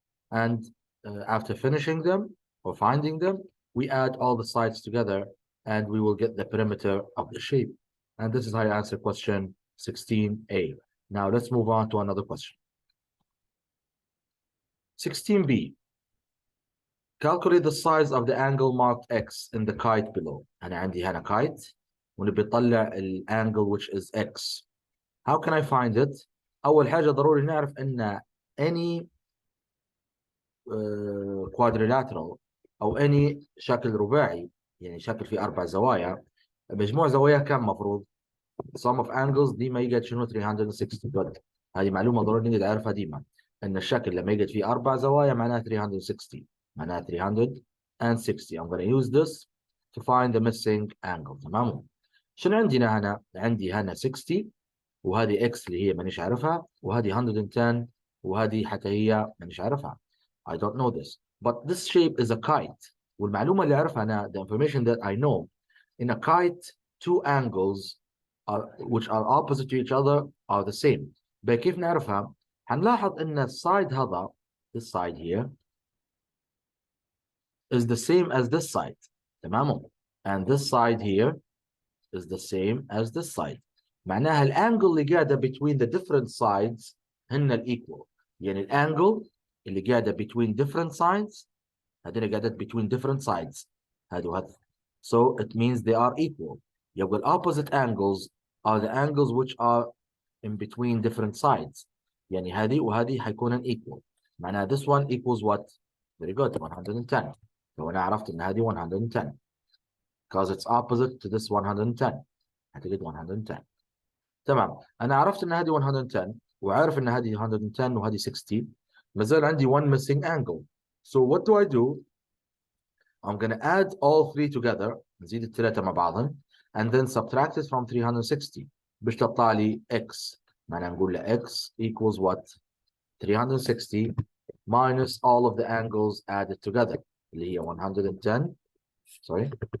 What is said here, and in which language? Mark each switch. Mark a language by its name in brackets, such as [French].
[English] And after finishing them or finding them, we add all the sides together and we will get the perimeter of the shape. And this is how you answer question 16A. Now let's move on to another question. 16B. Calculate the size of the angle marked X in the kite below. [Arabic] أنا عندي هنا kite ونبي نطلع الانgle [English] which is X. How can I find it? [Arabic] أول حاجة ضروري نعرف أن [English] any quadrilateral [Arabic] أو any شكل رباعي يعني شكل فيه 4 زوايا مجموع زوايا كم مفروض؟ [English] sum of angles [Arabic] ديما يقعد شنو 360 good. هذه معلومة ضروري نقدر نعرفها ديما أن الشكل لما يقعد فيه 4 زوايا معناه 360 معناه 360. [English] I'm going to use this to find the missing angle. [Arabic] تمام؟ شنو عندنا هنا؟ عندي هنا 60 وهذه x اللي هي مانيش عارفها وهذه 110 وهذه حتى هي مانيش عارفها. [English] I don't know this. But this shape is a kite. [Arabic] والمعلومة اللي أعرفها أنا [English] the information that I know in a kite two angles which are opposite to each other are the same. [Arabic] كيف نعرفها؟ هنلاحظ أن السايد هذا [English] this side here is the same as this side. [Arabic] تمام؟ [English] And this side here is the same as this side. [Arabic] معناها الانجل اللي قاعدة [English] between the different sides [Arabic] هن الإيكوال. يعني الانجل اللي قاعدة [English] between different sides [Arabic] هذول قاعدة between different sides. هذا. [English] So it means they are equal. [Arabic] يبقى [English] opposite angles are the angles which are in between different sides. [Arabic] يعني هذه وهذه حيكون equal. معناها [English] this one equals what? Very good. 110. [Arabic] لو أنا عرفت إن هذه [English] 110 because it's opposite to this 110. [Arabic] هتجد 110. تمام. أنا عرفت إن هذه 110 وعارف إن هذه 110 وهذه 60. ما زال عندي [English] one missing angle. So what do? I'm going to add all three together. [Arabic] نزيد الثلاثة مع بعضهم. [English] And then subtract it from 360. [Arabic] باش تطلع لي x. معناها نقول له [English] x equals what? 360 minus all of the angles added together. [Arabic] اللي هي 110. [English] Sorry.